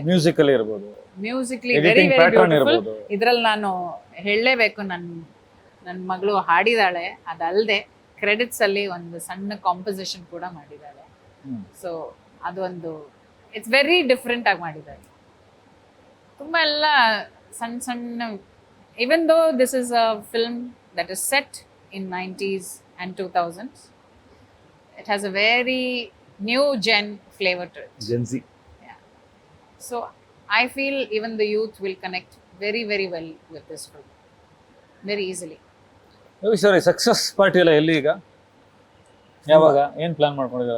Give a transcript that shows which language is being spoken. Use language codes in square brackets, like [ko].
[kn] Musically ಇರ್ಬೋದು, [en] Musically very editing very pattern beautiful. [kn] ಇರ್ಬೋದು. ಇದ್ರಲ್ಲಿ ನಾನು ಹೇಳಲೇಬೇಕು, ನನ್ನ ಮಗಳು ಹಾಡಿದಾಳೆ. ಅದಲ್ಲದೆ ಕ್ರೆಡಿಟ್ಸ್ ಅಲ್ಲಿ ಒಂದು ಸಣ್ಣ ಕಾಂಪೋಸಿಷನ್ ಕೂಡ ಮಾಡಿದ್ದಾಳೆ. [en] so [kn] ಅದೊಂದು [en] it's very different [kn] ಆಗಿ ಮಾಡಿದ್ದಾರೆ. ತುಂಬಾ ಎಲ್ಲ ಸಣ್ಣ [en] even though this is a film that is set in 90s and 2000s, it has a very new gen flavor to it. Gen Z. Yeah. So I feel even the youth will connect very very well with this film very easily. [kn] ಸರಿ, success party ಎಲ್ಲ ಎಲ್ಲಿ ಈಗ, ಯಾವಾಗ, ಏನ್ plan ಮಾಡ್ಕೊಂಡಿದ್ದೀರಾ?